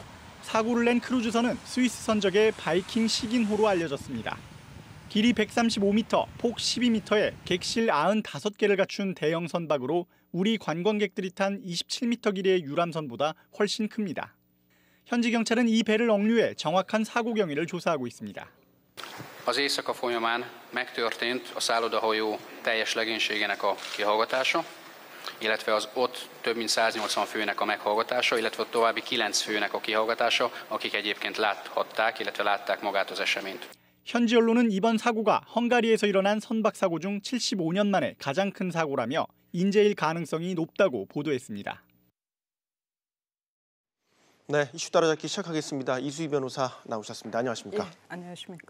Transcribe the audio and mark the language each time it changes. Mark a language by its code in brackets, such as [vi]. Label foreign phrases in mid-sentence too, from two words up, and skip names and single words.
[ko] 사고를 낸 크루즈선은 스위스 선적의 바이킹 시긴호로 알려졌습니다. 길이 135m, 폭 12m에 객실 95개를 갖춘 대형 선박으로 우리 관광객들이 탄 27m 길이의 유람선보다 훨씬 큽니다. 현지 경찰은 이 배를 억류해 정확한 사고 경위를 조사하고 있습니다. [hu] Az éjszaka folyamán megtörtént a szállodahajó teljes legénységének a kihallgatása, illetve az ott több mint 180 főnek a meghallgatása, illetve további 9 főnek a kihallgatása, akik egyébként láthatták, illetve látták magát az eseményt. [ko] 현지 언론은 이번 사고가 헝가리에서 일어난 선박 사고 중 75년 만에 가장 큰 사고라며 인재일 가능성이 높다고 보도했습니다. 네, 이슈 따라잡기 시작하겠습니다. 이수희 변호사 나오셨습니다. 안녕하십니까? 예, 안녕하십니까?